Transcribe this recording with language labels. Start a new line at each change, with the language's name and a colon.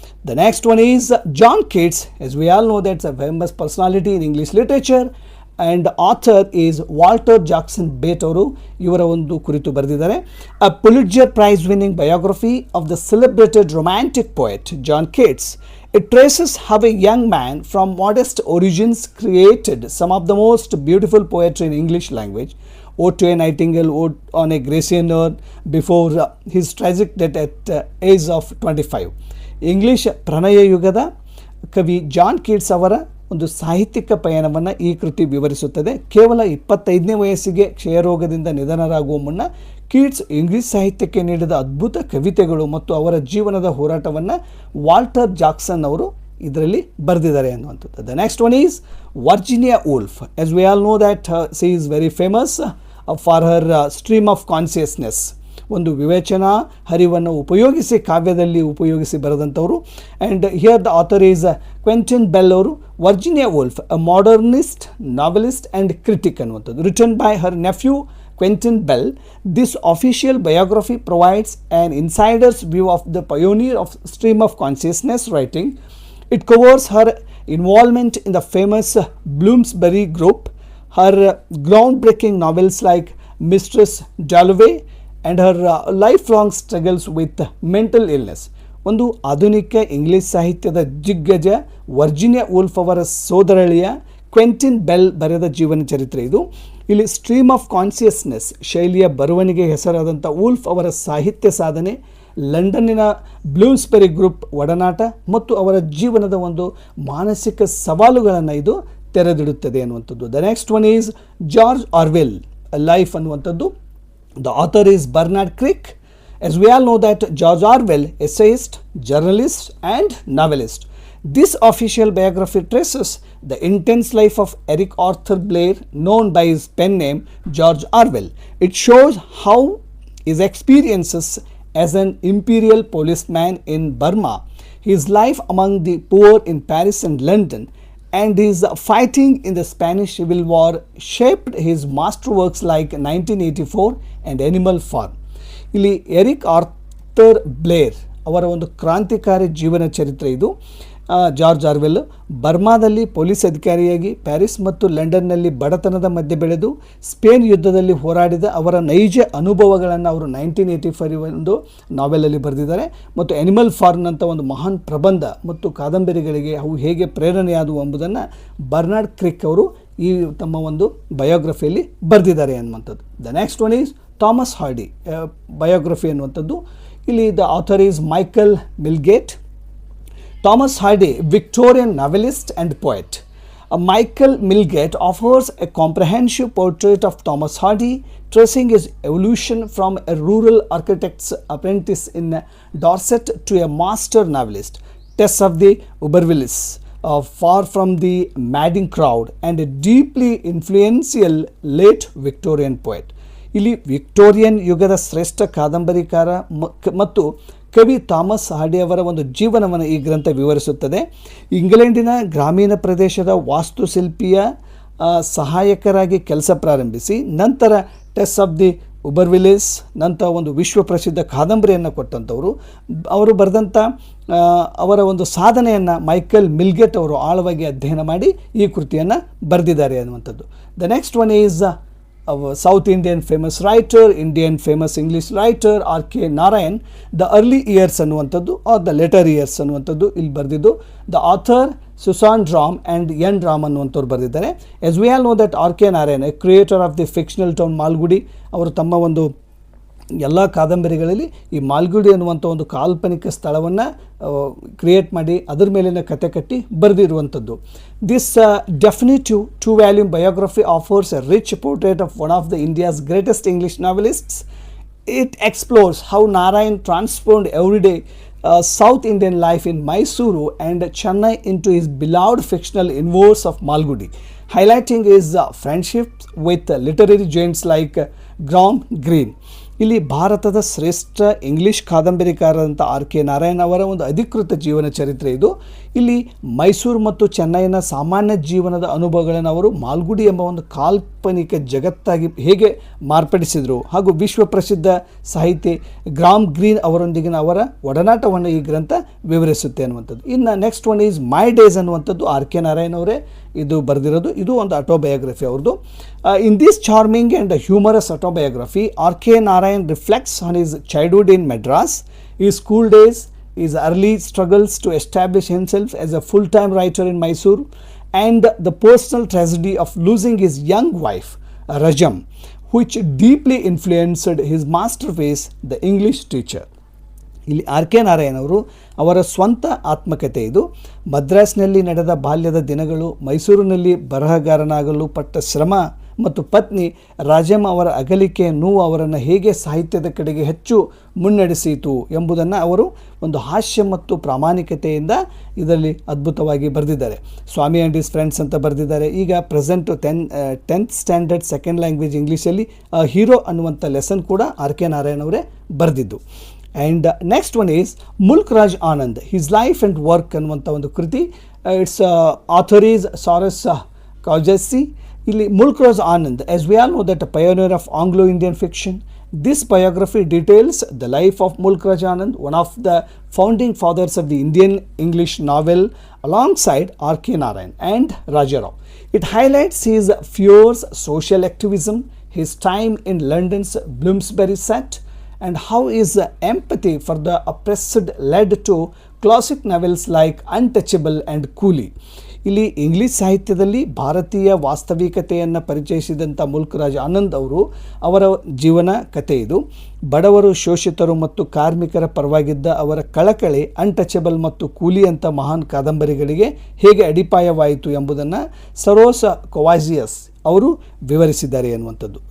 English: The next one is John Keats. As we all know that's a famous personality in English literature and author is Walter Jackson Bate
Kannada: ಅವರು ಇವರ ಒಂದು ಕುರಿತು ಬರೆದಿದ್ದಾರೆ.
English: A Pulitzer prize winning biography of the celebrated romantic poet John Keats. It traces how a young man from modest origins created some of the most beautiful poetry in English language. Ode to a Nightingale, Ode on a Grecian before his tragic death at age of 25.
Kannada: English ಪ್ರಣಯ ಯುಗದ ಕವಿ John Keats ಅವರ ಒಂದು ಸಾಹಿತ್ಯಿಕ ಪಯಣವನ್ನು ಈ ಕೃತಿ ವಿವರಿಸುತ್ತದೆ. ಕೇವಲ 25ನೇ ವಯಸ್ಸಿಗೆ ಕ್ಷಯರೋಗದಿಂದ ನಿಧನರಾಗುವ ಮುನ್ನ ಕೀಟ್ಸ್ ಇಂಗ್ಲಿಷ್ ಸಾಹಿತ್ಯಕ್ಕೆ ನೀಡಿದ ಅದ್ಭುತ ಕವಿತೆಗಳು ಮತ್ತು ಅವರ ಜೀವನದ ಹೋರಾಟವನ್ನು ವಾಲ್ಟರ್ ಜಾಕ್ಸನ್ ಅವರು ಇದರಲ್ಲಿ ಬರೆದಿದ್ದಾರೆ ಅನ್ನುವಂಥದ್ದು.
English: The next one is Virginia Woolf. As we all know that she is very famous for her stream of consciousness.
Kannada: ಒಂದು ವಿವೇಚನಾ ಹರಿವನ್ನು ಉಪಯೋಗಿಸಿ ಕಾವ್ಯದಲ್ಲಿ ಉಪಯೋಗಿಸಿ ಬರೆದಂಥವರು.
English: And here the author is Quentin Bell ಅವರು. Virginia Woolf a modernist novelist and critic ಅನ್ನುವಂಥದ್ದು, written by her nephew Quentin Bell. This official biography provides an insider's view of the pioneer of stream of consciousness writing. It covers her involvement in the famous Bloomsbury group, her groundbreaking novels like Mistress Dalloway, and her lifelong struggles with mental illness.
Kannada: ಒಂದು ಆಧುನಿಕ English ಸಾಹಿತ್ಯದ ದಿಗ್ಗಜ Virginia wolf ಅವರ ಸೋದರಳಿಯ ಕ್ವೆಂಟಿನ್ bell ಬರೆದ ಜೀವನ ಚರಿತ್ರೆ ಇದು. ಇಲ್ಲಿ ಸ್ಟ್ರೀಮ್ ಆಫ್ ಕಾನ್ಸಿಯಸ್ನೆಸ್ ಶೈಲಿಯ ಬರವಣಿಗೆ ಹೆಸರಾದಂಥ ವೂಲ್ಫ್ ಅವರ ಸಾಹಿತ್ಯ ಸಾಧನೆ, ಲಂಡನ್ನಿನ ಬ್ಲೂಮ್ಸ್ಬೆರಿ ಗ್ರೂಪ್ ಒಡನಾಟ ಮತ್ತು ಅವರ ಜೀವನದ ಒಂದು ಮಾನಸಿಕ ಸವಾಲುಗಳನ್ನು ಇದು ತೆರೆದಿಡುತ್ತದೆ ಅನ್ನುವಂಥದ್ದು.
English: The next one is George Orwell life ಅನ್ನುವಂಥದ್ದು. The author is Bernard Crick. As we all know that George Orwell, essayist, journalist and novelist. This official biography traces the intense life of Eric Arthur Blair, known by his pen name George Orwell. It shows how his experiences as an imperial policeman in Burma, his life among the poor in Paris and London, and his fighting in the Spanish Civil War shaped his masterworks like 1984 and Animal Farm.
Kannada: ಇಲ್ಲಿ Eric Arthur Blair ಅವರ ಒಂದು ಕ್ರಾಂತಿಕಾರಿ ಜೀವನ ಚರಿತ್ರೆ ಇದು. George Orwell ಬರ್ಮಾದಲ್ಲಿ police ಅಧಿಕಾರಿಯಾಗಿ Paris ಮತ್ತು ಲಂಡನ್ನಲ್ಲಿ ಬಡತನದ ಮಧ್ಯೆ ಬೆಳೆದು ಸ್ಪೇನ್ ಯುದ್ಧದಲ್ಲಿ ಹೋರಾಡಿದ ಅವರ ನೈಜ ಅನುಭವಗಳನ್ನು ಅವರು 1985 ಒಂದು ನಾವೆಲಲ್ಲಿ ಬರೆದಿದ್ದಾರೆ. ಮತ್ತು ಆನಿಮಲ್ ಫಾರ್ಮ್ ಅಂತ ಒಂದು ಮಹಾನ್ ಪ್ರಬಂಧ ಮತ್ತು ಕಾದಂಬರಿಗಳಿಗೆ ಅವು ಹೇಗೆ ಪ್ರೇರಣೆಯಾದವು ಎಂಬುದನ್ನು ಬರ್ನಾರ್ಡ್ ಕ್ರಿಕ್ ಅವರು ಈ ತಮ್ಮ ಒಂದು ಬಯೋಗ್ರಫಿಯಲ್ಲಿ ಬರೆದಿದ್ದಾರೆ ಅನ್ನುವಂಥದ್ದು.
English: The next one is Thomas Hardy biography ಅನ್ನುವಂಥದ್ದು. ಇಲ್ಲಿ the author is Michael Milgate. Thomas Hardy, Victorian novelist and poet. Michael Milgate offers a comprehensive portrait of Thomas Hardy, tracing his evolution from a rural architect's apprentice in Dorset to a master novelist, Tess of the Ubervilles, far from the madding crowd, and a deeply influential late Victorian poet.
Kannada: ಇಲ್ಲಿ Victorian ಯುಗದ ಶ್ರೇಷ್ಠ ಕಾದಂಬರಿಕಾರ ಮತ್ತು ಕವಿ Thomas hardy ಅವರ ಒಂದು ಜೀವನವನ್ನು ಈ ಗ್ರಂಥ ವಿವರಿಸುತ್ತದೆ. ಇಂಗ್ಲೆಂಡಿನ ಗ್ರಾಮೀಣ ಪ್ರದೇಶದ ವಾಸ್ತುಶಿಲ್ಪಿಯ ಸಹಾಯಕರಾಗಿ ಕೆಲಸ ಪ್ರಾರಂಭಿಸಿ ನಂತರ ಟೆಸ್ ಆಫ್ ದಿ ಉಬರ್ವಿಲೇಸ್ ನಂತರ ಒಂದು ವಿಶ್ವಪ್ರಸಿದ್ಧ ಕಾದಂಬರಿಯನ್ನು ಕೊಟ್ಟಂಥವರು. ಅವರು ಬರೆದಂಥ ಅವರ ಒಂದು ಸಾಧನೆಯನ್ನು ಮೈಕಲ್ ಮಿಲ್ಗೆಟ್ ಅವರು ಆಳವಾಗಿ ಅಧ್ಯಯನ ಮಾಡಿ ಈ ಕೃತಿಯನ್ನು ಬರೆದಿದ್ದಾರೆ ಅನ್ನುವಂಥದ್ದು.
English: The next one is South Indian famous writer, Indian famous English writer R.K. Narayan, The Early Years ಅನ್ನುವಂಥದ್ದು or the later years ಅನ್ನುವಂಥದ್ದು
Kannada: ಇಲ್ಲಿ ಬರೆದಿದ್ದು.
English: the author Susan Ram and N Ram
Kannada: ಅನ್ನುವಂಥವ್ರು ಬರೆದಿದ್ದಾರೆ.
English: as we all know that
Kannada: R.K. Narayan,
English: a creator of the fictional town Malgudi,
Kannada: ಅವರು ತಮ್ಮ ಒಂದು ಎಲ್ಲ ಕಾದಂಬರಿಗಳಲ್ಲಿ ಈ ಮಾಲ್ಗುಡಿ ಅನ್ನುವಂಥ ಒಂದು ಕಾಲ್ಪನಿಕ ಸ್ಥಳವನ್ನು ಕ್ರಿಯೇಟ್ ಮಾಡಿ ಅದರ ಮೇಲಿನ ಕತೆ ಕಟ್ಟಿ ಬರೆದಿರುವಂಥದ್ದು.
English: This definitive 2-volume biography offers a rich portrait of one of the India's greatest English novelists. It explores how Narayan transformed everyday South Indian life in Mysuru and Chennai into his beloved fictional inverse of Malgudi, highlighting his friendships with literary giants like Graham Greene.
Kannada: ಇಲ್ಲಿ ಭಾರತದ ಶ್ರೇಷ್ಠ English ಕಾದಂಬರಿಕಾರರಂಥ R.K. Narayan ಅವರ ಒಂದು ಅಧಿಕೃತ ಜೀವನ ಚರಿತ್ರೆ ಇದು. ಇಲ್ಲಿ ಮೈಸೂರು ಮತ್ತು ಚೆನ್ನೈನ ಸಾಮಾನ್ಯ ಜೀವನದ ಅನುಭವಗಳನ್ನು ಅವರು ಮಾಲ್ಗುಡಿ ಎಂಬ ಒಂದು ಕಾಲ್ಪನಿಕ ಜಗತ್ತಾಗಿ ಹೇಗೆ ಮಾರ್ಪಡಿಸಿದರು ಹಾಗೂ ವಿಶ್ವಪ್ರಸಿದ್ಧ ಸಾಹಿತಿ ಗ್ರಾಮ್ ಗ್ರೀನ್ ಅವರೊಂದಿಗಿನ ಅವರ ಒಡನಾಟವನ್ನು ಈ ಗ್ರಂಥ ವಿವರಿಸುತ್ತೆ ಅನ್ನುವಂಥದ್ದು. ಇನ್ನು
English: next one is my days
Kannada: ಅನ್ನುವಂಥದ್ದು R.K. ನಾರಾಯಣ್ ಅವರೇ ಇದು ಬರೆದಿರೋದು. ಇದು ಒಂದು ಆಟೋಬಯೋಗ್ರಫಿ ಅವ್ರದ್ದು.
English: In this charming and humorous autobiography R.K. Narayan reflects on his childhood in Madras, his school days, his early struggles to establish himself as a full-time writer in Mysore, and the personal tragedy of losing his young wife, Rajam, which deeply influenced his masterpiece, The English Teacher.
Kannada: ಇಲ್ಲಿ R.K. Narayan ಅವರು ಅವರ ಸ್ವಂತ ಆತ್ಮಕಥೆ ಇದು. ಮದ್ರಾಸ್ನಲ್ಲಿ ನಡೆದ ಬಾಲ್ಯದ ದಿನಗಳು, ಮೈಸೂರಿನಲ್ಲಿ ಬರಹಗಾರನಾಗಲು ಪಟ್ಟ ಶ್ರಮ ಮತ್ತು ಪತ್ನಿ ರಾಜಮ್ಮ ಅವರ ಅಗಲಿಕೆ ನೋವು ಅವರನ್ನು ಹೇಗೆ ಸಾಹಿತ್ಯದ ಕಡೆಗೆ ಹೆಚ್ಚು ಮುನ್ನಡೆಸಿತು ಎಂಬುದನ್ನು ಅವರು ಒಂದು ಹಾಸ್ಯ ಮತ್ತು ಪ್ರಾಮಾಣಿಕತೆಯಿಂದ ಇದರಲ್ಲಿ ಅದ್ಭುತವಾಗಿ ಬರೆದಿದ್ದಾರೆ.
English: Swami and his friends
Kannada: ಅಂತ ಬರೆದಿದ್ದಾರೆ. ಈಗ present 10th standard second language ಇಂಗ್ಲೀಷಲ್ಲಿ ಹೀರೋ ಅನ್ನುವಂಥ ಲೆಸನ್ ಕೂಡ R.K. ನಾರಾಯಣ್ ಅವರೇ ಬರೆದಿದ್ದು.
English: and next one is Mulk Raj Anand, his life and work
Kannada: ಅನ್ನುವಂಥ ಒಂದು ಕೃತಿ.
English: It's author is Saros Cowasjee. ಇಲ್ಲಿ Mulk Raj Anand, as we all know that a pioneer of Anglo-Indian fiction, this biography details the life of Mulk Raj Anand, one of the founding fathers of the Indian English novel, alongside R.K. Narayan and Raja Rao. It highlights his fierce social activism, his time in London's Bloomsbury set, and how his empathy for the oppressed led to classic novels like Untouchable and Coolie.
Kannada: ಇಲ್ಲಿ English ಸಾಹಿತ್ಯದಲ್ಲಿ ಭಾರತೀಯ ವಾಸ್ತವಿಕತೆಯನ್ನು ಪರಿಚಯಿಸಿದಂಥ milk Raj Anand ಅವರು ಅವರ ಜೀವನ ಕಥೆ ಇದು. ಬಡವರು, ಶೋಷಿತರು ಮತ್ತು ಕಾರ್ಮಿಕರ ಪರವಾಗಿದ್ದ ಅವರ ಕಳಕಳಿ ಅನ್ಟಚಬಲ್ ಮತ್ತು ಕೂಲಿ ಅಂತ ಮಹಾನ್ ಕಾದಂಬರಿಗಳಿಗೆ ಹೇಗೆ ಅಡಿಪಾಯವಾಯಿತು ಎಂಬುದನ್ನು ಸರೋಸ ಕೊವಾಜಿಯಸ್ ಅವರು ವಿವರಿಸಿದ್ದಾರೆ ಅನ್ನುವಂಥದ್ದು.